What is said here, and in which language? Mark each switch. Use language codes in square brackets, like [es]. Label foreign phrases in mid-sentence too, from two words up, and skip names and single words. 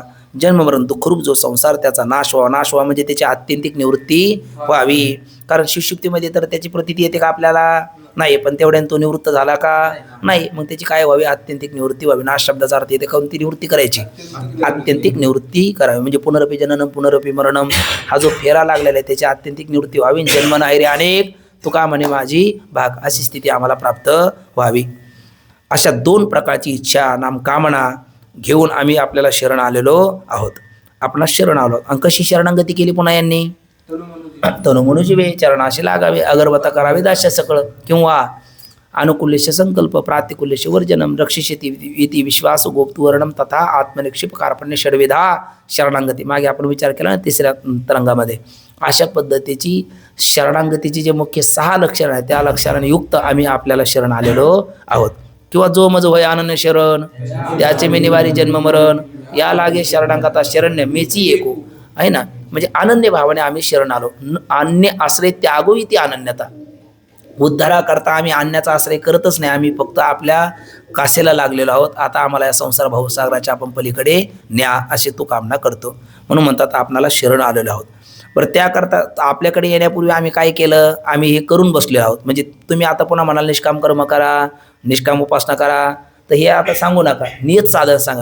[mr] जन्म मरण दुःखरूप जो संसार त्याचा नाश व्हावा. नाश व्हावा म्हणजे त्याची आत्यंतिक निवृत्ती व्हावी. कारण शिवशुक्तीमध्ये तर त्याची प्रतीती येते का आपल्याला? नाही. पण तेवढ्याने तो निवृत्त झाला का? नाही. मग त्याची काय व्हावी? आत्यंतिक निवृत्ती व्हावी. नाश शब्दाचा अर्थ येते कोणती निवृत्ती करायची? आत्यंतिक निवृत्ती करावी. म्हणजे [sa] पुनरपी जननम पुनरपी मरणम [mr] हा जो फेरा लागलेला आहे त्याची आत्यंतिक निवृत्ती व्हावी. जन्म नाही रे अनेक तुका म्हणे माझी भाग, अशी स्थिती आम्हाला प्राप्त व्हावी. अशा 2 प्रकारची इच्छा नाम कामना घेऊन आम्ही आपल्याला शरण आलेलो आहोत. आपणास शरण आलो. आणि कशी शरणागती केली पुन्हा यांनी? तनु म्हणू जीवे चरणाशी लागावे अगरबता करावे दास्य सकळ किंवा [sa] अनुकूल्यश संकल्प प्रातिकूल्यश वर्जनम रक्षिष्यति इति विश्वास गोप्तवर्णम तथा आत्मनिक्षिप कार्पण्य षडविधा शरणांगती. [mr] मागे आपण विचार केला ना तिसऱ्या तरंगामध्ये. अशा पद्धतीची शरणांगतीची जे मुख्य 6 लक्षणं आहेत त्या लक्षणांनी युक्त आम्ही आपल्याला शरण आलेलो आहोत. किंवा जो मज वय अनन्य शरण त्याचे मी निवारी जन्म मरण या लागे शरणांगता शरण्य मेची एको आहे ना. म्हणजे अनन्य भावाने आम्ही शरण आलो. [sa] अन्य आश्रय त्यागो इति अनन्यता. [mr] उद्धाराकरता आम्ही अन्याचा आश्रय करतच नाही. आम्ही फक्त आपल्या कासेला लागलेलो आहोत. आता आम्हाला या संसार भावसागराच्या आपण पलीकडे न्या अशी तो कामना करतो. म्हणून म्हणतात आपणाला शरण आलेलो आहोत. बरं त्याकरता आपल्याकडे येण्यापूर्वी आम्ही काय केलं, आम्ही हे करून बसले आहोत. म्हणजे तुम्ही आता पुन्हा म्हणाल निष्काम कर्म करा, निष्काम उपासना करा, तर हे आता सांगू नका, नियत साधन सांगा.